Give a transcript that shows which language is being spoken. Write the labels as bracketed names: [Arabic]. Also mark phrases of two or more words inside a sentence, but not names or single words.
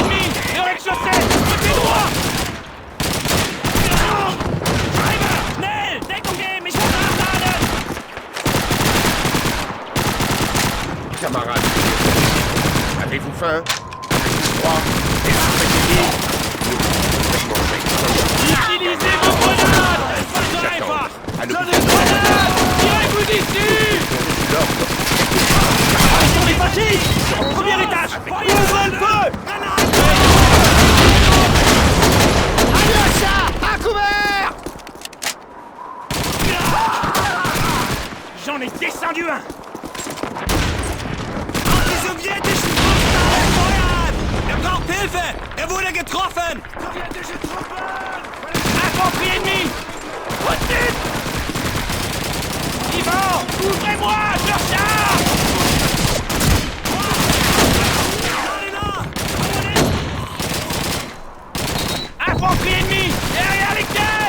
[French] Et au rez-de-chaussée, côté droit. [German] Schnell, Deckung geben, ich muss nachladen. [French] Camarades, avez-vous faim? Avez-vous froid? Êtes-vous fatigué? Nous pouvons manger. Utilisez vos grenades. Pas de pas. Allons. J'en ai une grenade. Tirez-vous d'ici. L'ordre. Attention les fascistes. Premier étage. Ouvrez le feu. Alyosha, à couvert! J'en ai descendu un. [German] Braucht Hilfe! Wurde getroffen! Sowjetische Truppen! [French] Infanterie ennemie! Au-dessus! Ivan! Ouvrez-moi! Je recharge! Infanterie ennemie! Derrière les quais!